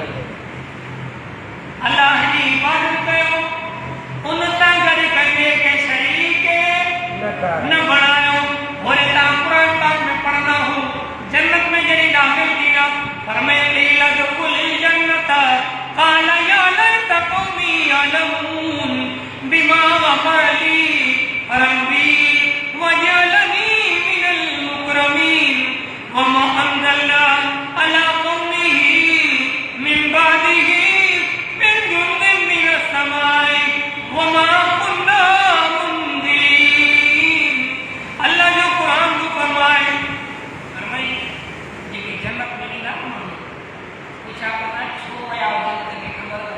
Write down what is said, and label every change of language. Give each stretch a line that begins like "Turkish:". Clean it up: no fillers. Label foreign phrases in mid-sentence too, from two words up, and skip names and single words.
Sindhi: अल्लाह जी इबादत कयो, उन सां गॾु कंहिं खे शरीक न कर न बणायो। वरी तव्हां क़ुरान पाक में पढ़ंदा हो, जन्नत में जॾहिं दाख़िल थींदा फरमाए
Arabic: قيل ادخل الجنة قال يا ليت قومي يعلمون بما غفر لي ربي وجعلني من المكرمين وما أنزلنا على قومه من بعده من جند من السماء وما كنا منزلين.
Sindhi: अल्लाह जो क़ुरान को फरमाए जेके जन्नत में ईंदा न माण्हू, पुछा कंदा छो विया हो जन्नत में?